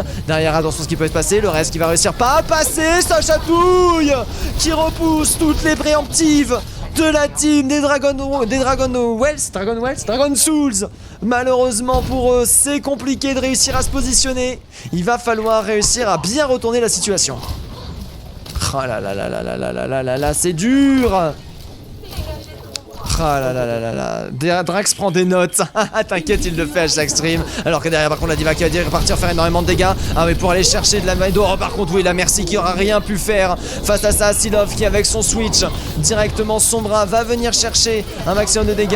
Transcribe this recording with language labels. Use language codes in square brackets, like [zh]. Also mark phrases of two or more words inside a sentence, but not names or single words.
[fr] Derrière attention ce qui peut se passer, le reste qui va réussir pas à passer, ça chatouille qui repousse toutes les préemptives de la team des Dragon Souls. Malheureusement pour eux, c'est compliqué de réussir à se positionner. Il va falloir réussir à bien retourner la situation. Oh là là là là là là là là là, c'est dur. Ah là là là là là, Drax prend des notes. T'inquiète, il le fait à chaque stream. Alors que derrière par contre la Diva qui va repartir faire énormément de dégâts. Ah mais pour aller chercher de la main d'or. Par contre oui, la Mercy qui aura rien pu faire face à ça. Silof qui avec son switch directement son bras va venir chercher un maximum de dégâts.